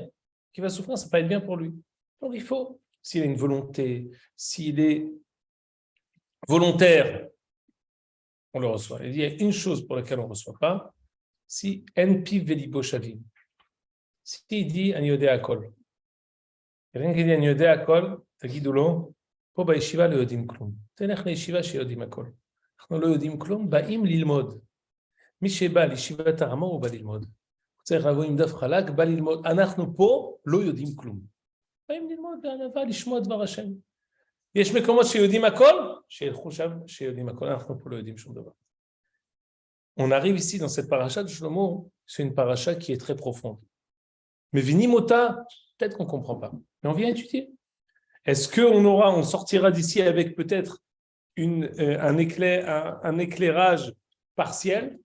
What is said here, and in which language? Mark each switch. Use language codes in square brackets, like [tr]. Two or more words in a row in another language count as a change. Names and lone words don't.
[fr] Qu'il va souffrir, ça ne va pas être bien pour lui. Donc il faut, s'il a une volonté, s'il est volontaire, on le reçoit. Il y a une chose pour laquelle on ne reçoit pas, si NP Velibo Shavim. S'il dit [he] אני יודע הכל. [fr] Quelqu'un qui dit [he] אני יודע הכל, תגידו לו, פה בישיבה לא יודעים כלום. תלך לישיבה שיודעים הכל. אנחנו לא יודעים כלום, באים ללמוד. מי שבא לישיבת הרמה הוא בא ללמוד. הוא צריך לבוא עם דף חלק, בא ללמוד. אנחנו פה לא יודעים כלום. באים ללמוד בענווה, לשמוע דבר השם. יש מקומות שיודעים הכל, שילכו שם שיודעים הכל. אנחנו פה לא יודעים שום דבר. [fr] On arrive ici dans cette paracha de Shlomo, c'est une paracha qui est très profonde. Mais Vinimota, peut-être qu'on ne comprend pas. Mais on vient étudier. Est-ce qu'on sortira d'ici avec peut-être un éclairage partiel?